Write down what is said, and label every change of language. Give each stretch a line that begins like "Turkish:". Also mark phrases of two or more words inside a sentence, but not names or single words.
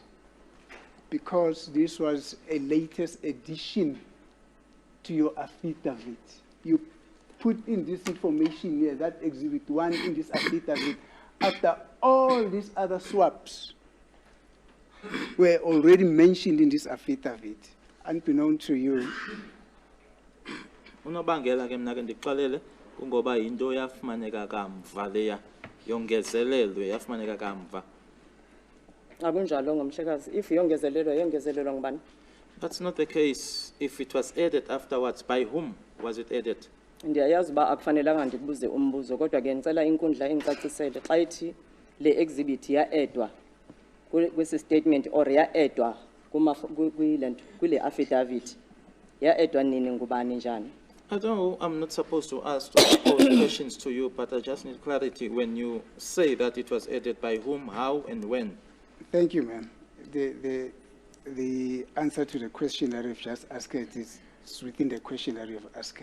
English: Because this was a latest addition to your affidavit. You put in this information here, that exhibit 1 in this affidavit, after all these other swaps were already mentioned in this affidavit, unbeknown to you.
Xhosa: Unobangela ke mina ke ndikuxolele kungoba into yafumaneka kamva leya yongezelelwe yafumaneka kamva. Akunjalo ngomhlekazi. If yongezelelwa ngubani?
English: That's not the case. If it was added afterwards, by whom was it added?
Xhosa: Ndiyayazi uba akufanelanga ndikubuze umbuzo kodwa ke ngicela inkundla ingicacisele xa ithi le exhibit ya-edwa kwesi statement or ya-edwa kule affidavit ya-edwa nini ngubani njani?
English: I don't know, I'm not supposed to ask to pose questions to you, but I just need clarity when you say that it was added by whom, how, and when. Thank you, ma'am. The answer to the question that you've just asked is within the question that you've asked.